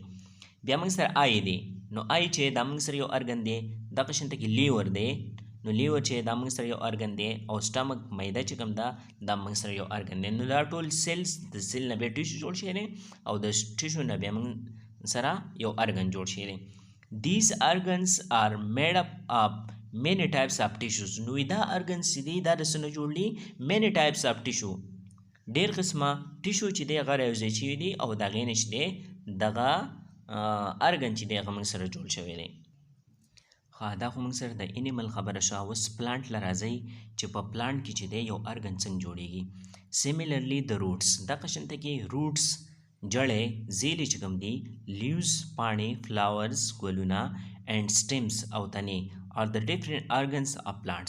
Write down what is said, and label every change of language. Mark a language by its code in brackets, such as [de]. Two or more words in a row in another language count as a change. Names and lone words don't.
[ps] بیا موږ سره آی دی، نو آی چې دا موږ سره یو ارګن دی. دغه شانته کې لیور دی، نو لیور چې دا موږ سره یو ارګن دی. او سټمک معده چې کوم ده دا موږ سره یو ارګن دی. نو دا ټول سیلز د سیل نه بیا ټیشو جوړ شوی دی او د ټیشو نه بیا موږ سره یو ارګن جوړ شوی دی. [en] These organs are made up of many types of tissues. [ps] نو دا ارګنز چې دی دا د څه نه جوړ دي؟ [en] many types of tissue، [ps] ډېر قسمه ټیشو چې دی هغه رایوځای شوي دي او د هغې نه چې دی دغه ارګن چې دی هغه موږ سره جوړ شوی دی. دا خو موږ سره د انیمل خبره شوه. اوس پلانټ له راځئ چې په پلانټ کې چې دی یو ارګن څنګه جوړېږي. سیملرلی د روټس، دغه شانته کې روټس جړې، زیلې چې کوم دي، لیوز پاڼې، فلاورز ګلونه، [en] and stems [ps] او تنې [en] are the different organs of plants.